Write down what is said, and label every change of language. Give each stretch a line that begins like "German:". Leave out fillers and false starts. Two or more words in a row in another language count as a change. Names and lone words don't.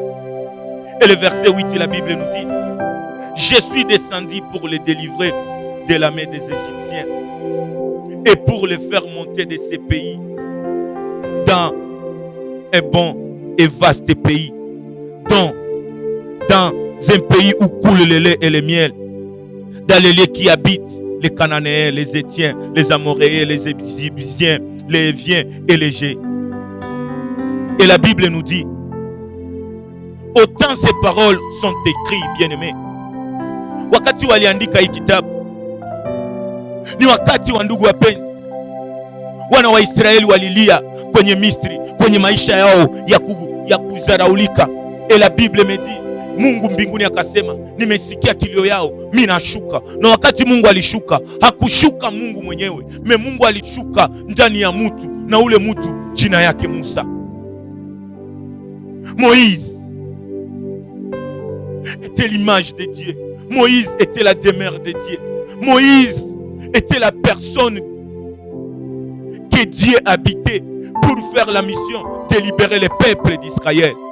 French: Et le verset 8, la Bible nous dit, je suis descendu pour les délivrer de la main des Égyptiens et pour les faire monter de ces pays dans un bon et vaste pays, dans un pays où coule le lait et le miel, dans les lieux qui habitent les Cananéens, les Étiens, les Amoréens, les Égyptiens, les Éviens et les Gés. Et la Bible nous dit, autant ces paroles sont écrites, bien-aimés.
Swahili: Wakati waliandika hii kitabu ni wakati wa ndugu wapenzi, wana wa Israeli walilia kwenye Misri, kwenye maisha yao ya kuzaraulika.
French: Et la Bible me dit,
Swahili: Mungu mbinguni akasema, nimesikia kilio yao, mimi nashuka. Na wakati Mungu alishuka, hakushuka Mungu mwenyewe, Mungu alishuka ndani ya mtu, na ule mtu jina yake Musa.
French: Moïse était l'image de Dieu. Moïse était la demeure de Dieu. Moïse était la personne que Dieu habitait pour faire la mission de libérer le peuple d'Israël.